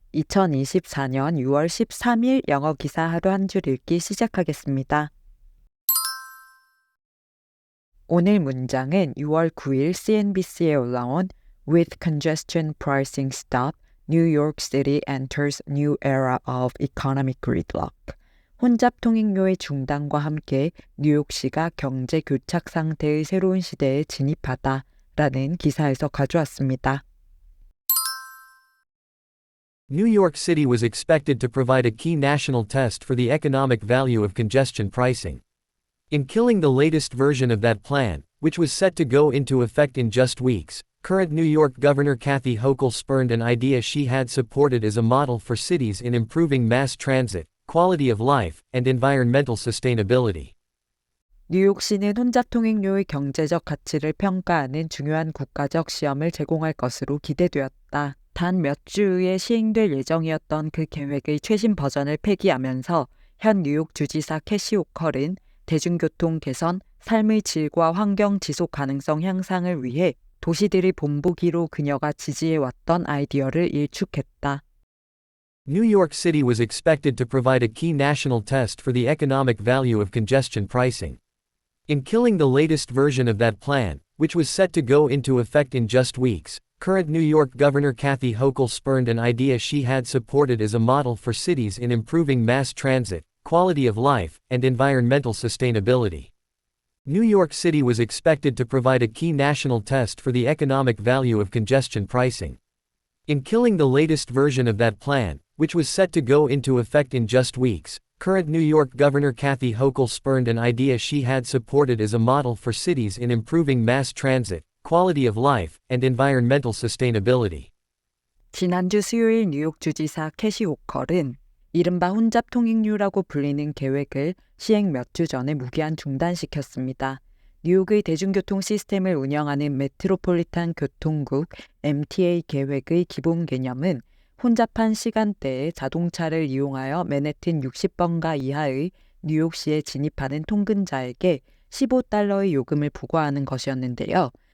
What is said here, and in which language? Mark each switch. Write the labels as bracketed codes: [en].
[ko] 2024년 6월 13일 영어 기사 하루 한 줄 읽기 시작하겠습니다. 오늘 문장은 6월 9일 CNBC에 올라온 [en] With congestion pricing stop, New York City enters new era of economic gridlock. [ko] 혼잡 통행료의 중단과 함께 뉴욕시가 경제 교착 상태의 새로운 시대에 진입하다 라는 기사에서 가져왔습니다. [en] New York City was expected to provide a key national test for the economic value of congestion pricing. In killing the latest version of that plan, which was set to go into effect in just weeks, current New York Governor Kathy Hochul spurned an idea she had supported as a model for cities in improving mass transit, quality of life, and environmental sustainability. [ko] 뉴욕시는 혼잡 통행료의 경제적 가치를 평가하는 중요한 국가적 시험을 제공할 것으로 기대되었다. 단 몇 주 후에 시행될 예정이었던 그 계획의 최신 버전을 폐기하면서 현 뉴욕 주지사 캐시 호컬은 대중교통 개선, 삶의 질과 환경 지속 가능성 향상을 위해 도시들의 본보기로 그녀가 지지해왔던 아이디어를 일축했다. [en] New York City was expected to provide a key national test for the economic value of congestion pricing. In killing the latest version of that plan, which was set to go into effect in just weeks, current New York Governor Kathy Hochul spurned an idea she had supported as a model for cities in improving mass transit, quality of life, and environmental sustainability. New York City was expected to provide a key national test for the economic value of congestion pricing. In killing the latest version of that plan, which was set to go into effect in just weeks, current New York Governor Kathy Hochul spurned an idea she had supported as a model for cities in improving mass transit, quality of life, and environmental sustainability. [ko] 지난주 수요일 뉴욕 주지사 캐시 호컬은 이른바 혼잡 통행료라고 불리는 계획을 시행 몇 주 전에 무기한 중단시켰습니다. 뉴욕의 대중교통 시스템을 운영하는 메트로폴리탄 교통국 MTA 계획의 기본 개념은 혼잡한 시간대에 자동차를 이용하여 맨해튼 60번가 이하의 뉴욕시에 진입하는 통근자에게 $15의 요금을 부과하는 것이었는데요.